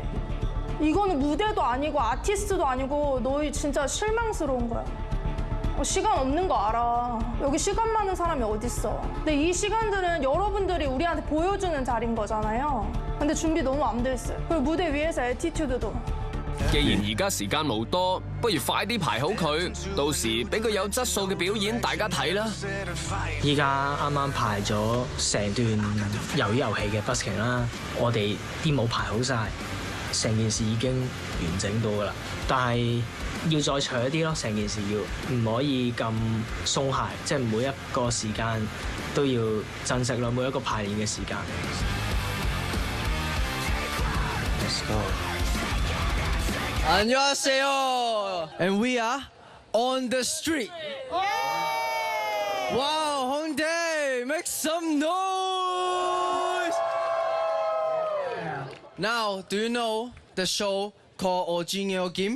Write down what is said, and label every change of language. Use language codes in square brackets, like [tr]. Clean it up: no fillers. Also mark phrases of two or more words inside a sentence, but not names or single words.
[ko] 이거는 무대도 아니고 아티스트도 아니고 너희 진짜 실망스러운 거야. 시간 없는 거 알아. 여기 시간 많은 사람이 어딨어. 근데 이 시간들은 여러분들이 우리한테 보여주는 자리인 거잖아요. 근데 준비 너무 안 돼 있어요. 그리고 무대 위에서 애티튜드도. [yue] 既然而家時間冇多，不如快啲排好佢，到時俾佢有質素嘅表演大家睇啦。依家啱啱排咗成段魷魚遊戲嘅 busking 啦，我哋啲舞排好晒，成件事已經完整到㗎啦。但係要再長一啲咯，成件事要唔可以咁鬆懈，即係每一個時間都要珍惜咯，每一個排練嘅時間。 [en] Let's go. [ko] 안녕하세요. [en] And we are on the street. Wow, Hongdae, make some noise. Now, do you know the show called Original Game?